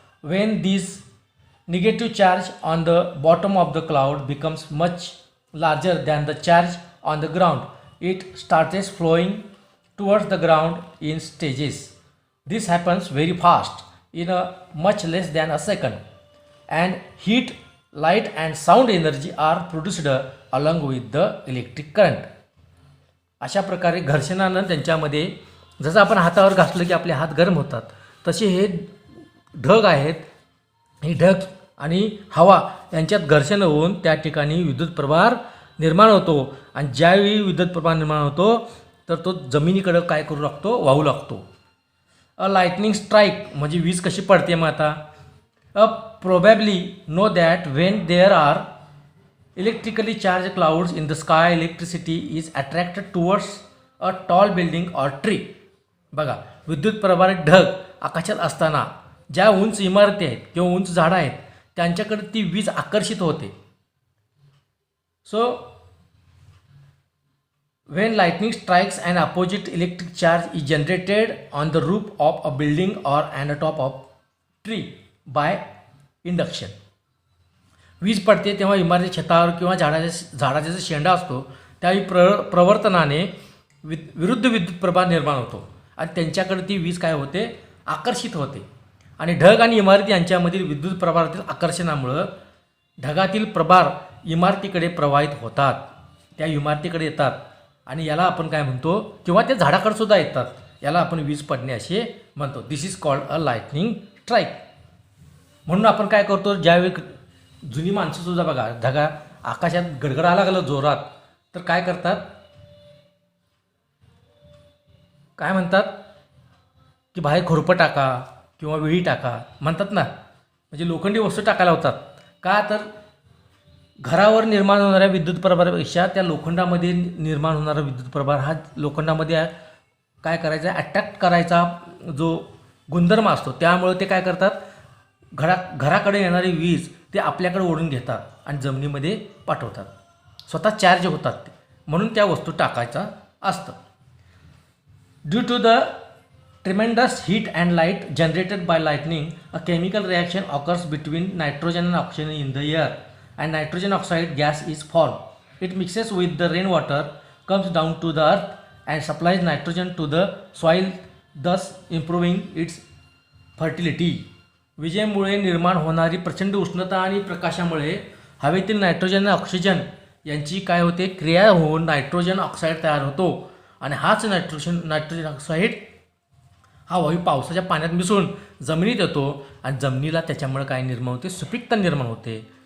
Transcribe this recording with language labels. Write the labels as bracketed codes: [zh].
[en] When this negative charge on the bottom of the cloud becomes much larger than the charge on the ground, it starts flowing towards the ground in stages. This happens very fast, in a much less than a second, and heat, light and sound energy are produced along with the electric current. [mr] अशा प्रकारे घर्षणानं त्यांच्यामध्ये, जसं आपण हातावर घासलं की आपले हात गरम होतात, तसे हे ढग आहेत. ही ढग आणि हवा यांच्यात घर्षण होऊन त्या ठिकाणी विद्युत प्रवाह निर्माण होतो. आणि ज्यावेळी विद्युत प्रवाह निर्माण होतो तर तो जमिनीकडे काय करू लागतो, वाहू लागतो. [en] a lightning strike [mr] म्हणजे वीज कशी पडते. मग आता [en] probably know that when there are electrically charged clouds in the sky, electricity is attracted towards a tall building or tree. [mr] बघा, विद्युत प्रभारित ढग आकाशात असताना ज्या उंच इमारती आहेत किंवा उंच झाडं आहेत त्यांच्याकडे ती वीज आकर्षित होते. [en] So when lightning strikes, an opposite electric charge is generated on the roof of a building or on the top of tree by induction. [mr] वीज पडते तेव्हा इमारती छतावर किंवा झाडाचा जो शेंडा असतो त्यावेळी प्रवर्तनाने विरुद्ध विद्युत प्रभार निर्माण होतो आणि त्यांच्याकडे ती वीज काय होते, आकर्षित होते. आणि ढग आणि इमारती यांच्यामधील विद्युत प्रभारातील आकर्षणामुळं ढगातील प्रभार इमारतीकडे प्रवाहित होतात, त्या इमारतीकडे येतात आणि याला आपण काय म्हणतो, किंवा त्या झाडाकडे सुद्धा येतात, याला आपण वीज पडणे असे म्हणतो. [en] This is called a lightning strike. [mr] म्हणून आपण काय करतो, ज्यावेळी जुनी माणसंसुद्धा बघा ढगा आकाशात गडगडा लागलं जोरात तर काय करतात, काय म्हणतात की बाहेर खुरपं टाका किंवा विळी टाका म्हणतात ना, म्हणजे लोखंडी वस्तू टाकायला होतात. का तर घरावर निर्माण होणाऱ्या विद्युत प्रभारापेक्षा त्या लोखंडामध्ये निर्माण होणारा विद्युत प्रभार हा लोखंडामध्ये काय करायचा, अट्रॅक्ट करायचा जो गुणधर्म असतो. त्यामुळे ते काय करतात, घराकडे येणारी वीज ते आपल्याकडे ओढून घेतात आणि जमिनीमध्ये पाठवतात, स्वतः चार्ज होतात ते. म्हणून त्या वस्तू टाकायचा असतं. [en] Due to the tremendous heat and light generated by lightning, a chemical reaction occurs between nitrogen and oxygen in the air, and nitrogen oxide gas is formed. It mixes with the rainwater, comes down to the earth, and supplies nitrogen to the soil, thus improving its fertility. [mr] विजेमुळे निर्माण होणारी प्रचंड उष्णता आणि प्रकाशामुळे हवेतील nitrogen आणि oxygen यांची काय होते, क्रिया होऊन नायट्रोजन ऑक्साईड तयार होतो. आणि हाच नायट्रोजन ऑक्साईड हा वायू पावसाच्या पाण्यात मिसळून जमिनीत येतो आणि जमिनीला त्याच्यामुळे काय निर्माण होते, सुपीकता निर्माण होते.